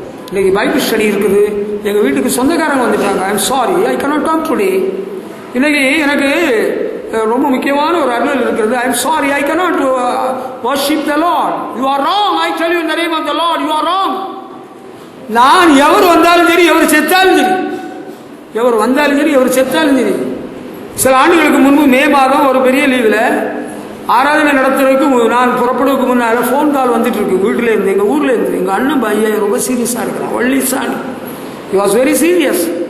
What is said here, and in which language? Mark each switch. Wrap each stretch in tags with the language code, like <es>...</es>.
<ta>இன்னைக்கு Bible study இருக்குது. எங்க வீட்டுக்கு சொந்தக்காரங்க வந்துட்டாங்க.</ta> <en>I am sorry, I cannot talk today.</en> <ta>இன்னைக்கு எனக்கு ரொம்ப முக்கியமான ஒரு அருள் இருக்கிறது.</ta> <en>I am sorry, I cannot worship the Lord. You are wrong. I tell you in the name of the Lord, you are wrong.</en> <ta>நான் எவர் வந்தாலும் சரி, எவர் செத்தாலும் சரி, எவர் வந்தாலும் சரி, எவர் செத்தாலும் சரி. சில ஆண்டுகளுக்கு முன்பு மே மாதம் ஒரு பெரிய லீவில் ஆராதனை நடத்துறதுக்கு நான் புறப்படுவதற்கு முன்னால் ஃபோன் கால் வந்துட்டு இருக்கு. வீட்டில் இருந்து, எங்கள் ஊரில் இருந்து. எங்கள் அண்ணன் பையன் ரொம்ப சீரியஸாக இருக்கிறான், வள்ளிசான்.</ta> <en>He was very serious.</en>